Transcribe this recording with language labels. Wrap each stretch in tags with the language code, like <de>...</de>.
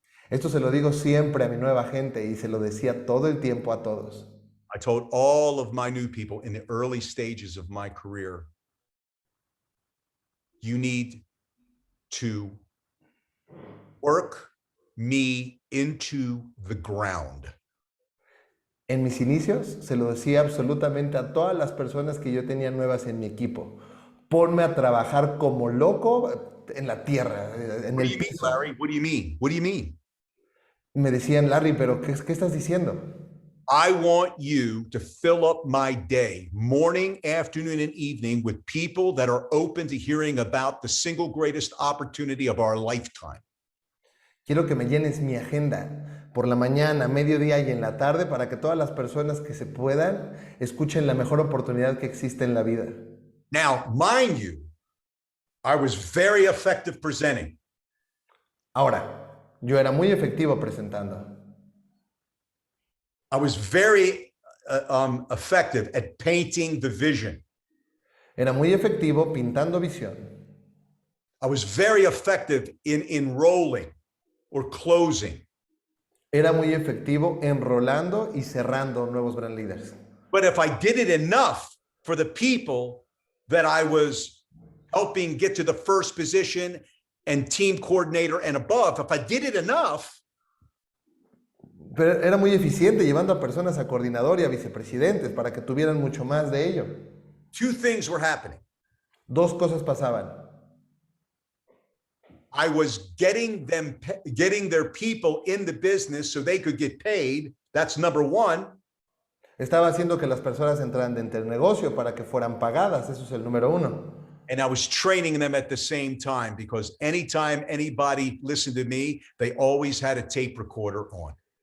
<es>Esto se lo digo siempre a mi nueva gente y se lo decía todo el tiempo a todos.</es> <en>I told all of my new people in the early stages of my career, you need to work me into the ground.</en> <es>En mis inicios se lo decía absolutamente a todas las personas que yo tenía nuevas en mi equipo. Ponme a trabajar como loco en la tierra, en</es> <en>What do</en> <es>el</es> <en>you mean,</en> <es>piso.</es> <en>Larry? What do you mean? What do you mean?</en> <es>Me decían, Larry, pero ¿qué estás diciendo?</es> <en>I want you to fill up my day, morning, afternoon, and evening with people that are open to hearing about the single greatest opportunity of our lifetime.</en> <es>Quiero que me llenes mi agenda por la mañana, mediodía y en la tarde para que todas las personas que se puedan escuchen la mejor oportunidad que existe en la vida.</es> <en>Now, mind you, I was very effective presenting.</en> <es>Ahora, yo era muy efectivo presentando.</es> <en>I was very effective at painting the vision.</en> <es>Era muy efectivo pintando visión.</es> <en>I was very effective in enrolling or closing.</en> <es>Era muy efectivo enrolando y cerrando nuevos brand leaders.</es> <en>But if I did it enough for the people that I was helping get to the first position and team coordinator and above, if I did it enough,</en> <es>Pero era muy eficiente llevando a personas a coordinador y a vicepresidentes para que tuvieran mucho más de ello.</es> <en>two things were happening.</en> <es>Dos cosas pasaban.</es> <en>I was getting their people in the business so they could get paid. That's number one.</en> <es>Estaba haciendo que las personas entraran dentro del negocio para que fueran pagadas. Eso es el número uno.</es> <en>And I was training them at the same time because anytime anybody listened to me, they always had a tape recorder on.</en>